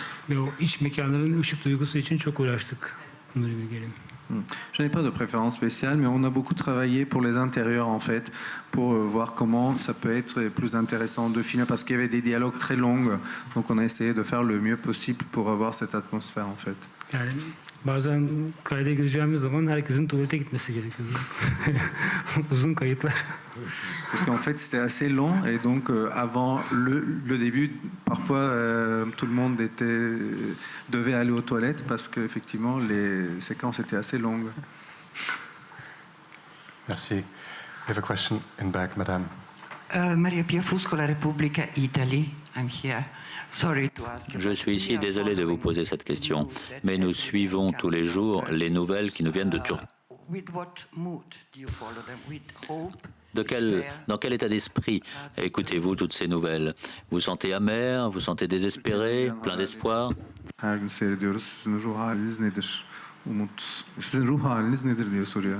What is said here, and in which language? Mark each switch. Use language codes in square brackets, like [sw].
[tr] Ve o iç mekanların ışık duygusu için çok uğraştık. Bunları bilgilerim. [fr] Je n'ai pas de préférence spéciale, mais on a beaucoup travaillé pour les intérieurs en fait, pour voir comment ça peut être plus intéressant de filmer, parce qu'il y avait des dialogues très longs, donc on a essayé de faire le mieux possible pour avoir cette atmosphère en fait. [tr] Yani bazen kayda gireceğimiz zaman herkesin tuvalete gitmesi gerekiyor. Uzun kayıtlar. [fr] Parce qu'en fait c'était assez long et donc avant le début, parfois tout le monde devait aller aux toilettes parce qu'effectivement les séquences étaient assez longues. Merci. [en] We have a question in back, madame. Maria Pia Fuscola, Repubblica Italy. I'm here. Sorry to ask you. [fr] Je suis ici, désolé de vous poser cette question, mais nous suivons tous les jours les nouvelles qui nous viennent de Turquie. [en] With what mood do you follow them? With hope? [fr] Dans quel état d'esprit écoutez-vous toutes ces nouvelles? Vous sentez amer, vous sentez désespéré, plein d'espoir? [tr] Her gün seyrediyoruz. Sizin ruh haliniz nedir? Sizin ruh haliniz nedir diye soruyor.